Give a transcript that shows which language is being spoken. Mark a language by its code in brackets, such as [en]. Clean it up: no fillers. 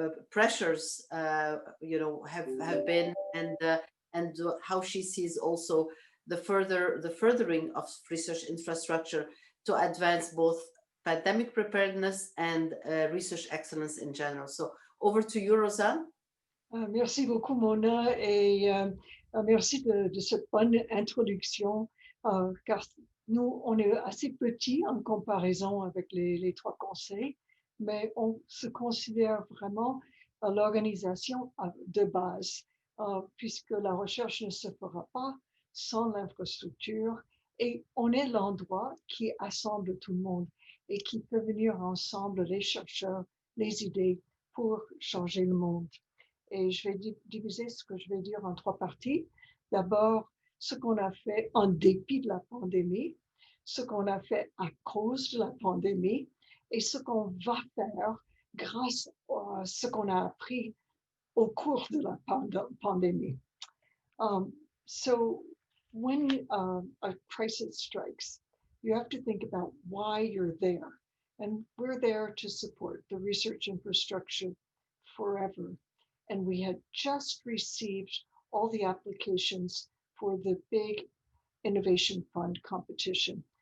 [en] pressures, have been, and how she sees also the furthering of research infrastructure to advance both pandemic preparedness and research excellence in general. So over to you, Rosanne. [fr] Merci beaucoup, Mona, et merci de cette bonne introduction, car nous, on est assez petits en comparaison avec les trois conseils, mais on se considère vraiment l'organisation de base, puisque la recherche ne se fera pas sans l'infrastructure, et on est l'endroit qui assemble tout le monde et qui peut venir ensemble, les chercheurs, les idées, pour changer le monde. Et je vais diviser ce que je vais dire en trois parties. D'abord, ce qu'on a fait en dépit de la pandémie, ce qu'on a fait à cause de la pandémie, et ce qu'on va faire grâce à ce qu'on a appris au cours de la pandémie. [en] So when a crisis strikes, you have to think about why you're there. And we're there to support the research infrastructure forever. And we had just received all the applications for the big Innovation Fund competition.